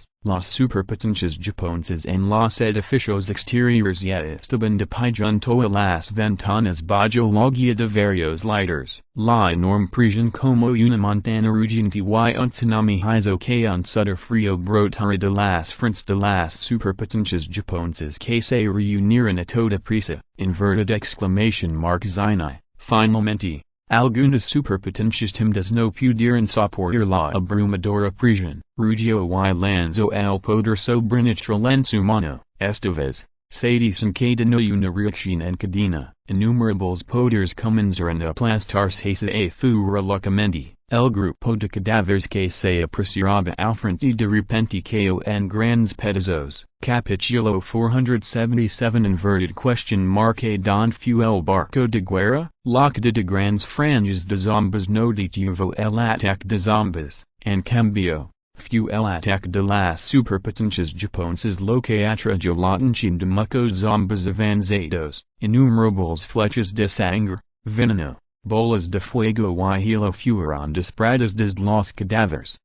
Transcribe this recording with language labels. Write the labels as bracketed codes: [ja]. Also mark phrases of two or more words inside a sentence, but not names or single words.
[es] Las superpotencias japonesas en los edificios exteriores ya estaban de pie junto a las ventanas bajo la guía de varios lighters. La enorme presión como una montaña rugiente y un tsunami hizo que un sudor frío brotara de las frentes de las superpotencias japonesas que se reunieron a toda prisa. [en] Inverted exclamation mark [es] Zinai. Finalmente, algunas superpotencias timdas no pudieron soportar la abrumadora presión. Rugio y lanzó el poder sobrenatural en su mano. Esta vez, se desencadenó una reacción en cadena. Innumerables poderes comenzaron a aplastarse a fuera locamente. El grupo de cadáveres que se apreciaba al frente de repente cayó en grandes pedazos. Capítulo 477 [en] Inverted question mark [es] donde fue el barco de guerra? La cadena de grandes franjas de zombies no detuvo el ataque de zombies. En cambio, fue el ataque de las superpotencias japonesas lo que atrayó la atención de muchos zombies avanzados. Innumerables flechas de sangre, veneno, bolas de fuego y hielo fueron disparadas desde los cadáveres.